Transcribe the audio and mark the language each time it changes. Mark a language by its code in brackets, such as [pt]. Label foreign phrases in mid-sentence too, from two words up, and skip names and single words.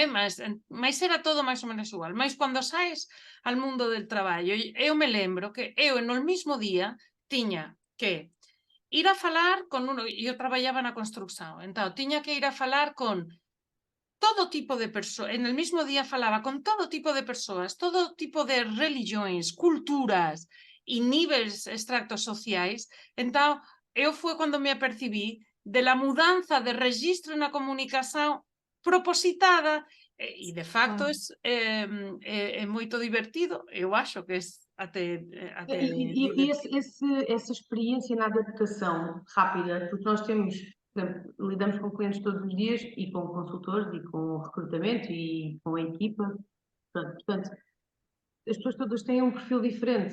[gl] Mas era todo máis ou menos igual. Mas cando saes al mundo del traballo, eu me lembro que eu no mismo día tiña que ir a falar con eu traballaba na construcción, entón tiña que ir a falar con todo tipo de persoas, en el mismo día falaba con todo tipo de persoas, todo tipo de religións, culturas e niveles extractos sociais. Entón, eu foi cando me apercibí de la mudanza de registro na comunicación propositada e de facto é moito divertido, eu acho que é até [pt] essa experiência na adaptação rápida, porque nós temos, por exemplo, lidamos com clientes todos os dias e com consultores e com recrutamento e com a equipa, portanto, as pessoas todas têm um perfil diferente.